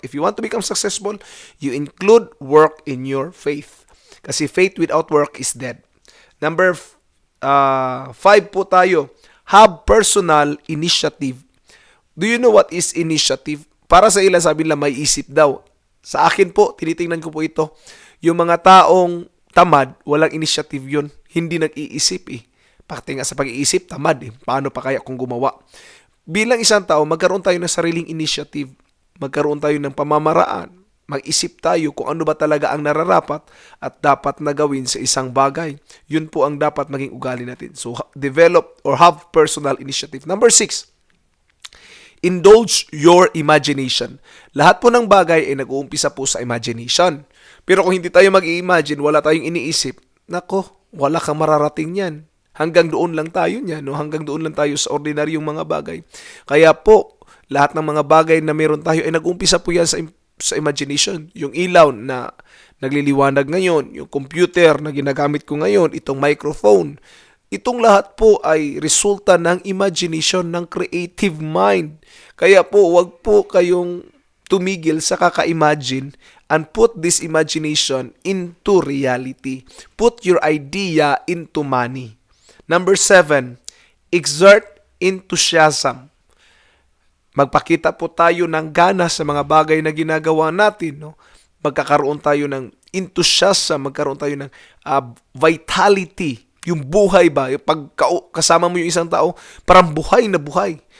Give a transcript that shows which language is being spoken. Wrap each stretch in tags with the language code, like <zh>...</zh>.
<en>If you want to become successful, you include work in your faith.</en> <tl>Kasi</tl> <en>faith without work is dead.</en> <tl>Number 5 po tayo.</tl> <en>Have personal initiative. Do you know what is initiative?</en> <tl>Para sa ilan, sabi nila may isip daw. Sa akin po, tinitingnan ko po ito. Yung mga taong tamad, walang initiative yun. Hindi nag-iisip eh. Pati nga sa pag-iisip, tamad eh. Paano pa kaya kung gumawa? Bilang isang tao, magkaroon tayo ng sariling initiative. Magkaroon tayo ng pamamaraan. Mag-isip tayo kung ano ba talaga ang nararapat at dapat na gawin sa isang bagay. Yun po ang dapat maging ugali natin.</tl> <en>So, develop or have personal initiative. Number 6, indulge your imagination.</en> <tl>Lahat po ng bagay ay nag-uumpisa po sa imagination. Pero kung hindi tayo mag-i-imagine, wala tayong iniisip, nako, wala kang mararating yan. Hanggang doon lang tayo niyan, no? Hanggang doon lang tayo sa ordinaryong mga bagay. Kaya po, lahat ng mga bagay na meron tayo ay nag-uumpisa po yan sa imagination. Yung ilaw na nagliliwanag ngayon, yung computer na ginagamit ko ngayon, itong microphone, itong lahat po ay resulta ng imagination, ng creative mind. Kaya po, wag po kayong tumigil sa kaka-imagine</tl> <en>and put this imagination into reality. Put your idea into money. Number 7, exert enthusiasm.</en> <tl>Magpakita po tayo ng gana sa mga bagay na ginagawa natin. No? Magkakaroon tayo ng enthusiasm, magkaroon tayo ng vitality. Yung buhay ba? Yung pag kasama mo yung isang tao, parang buhay na buhay.</tl>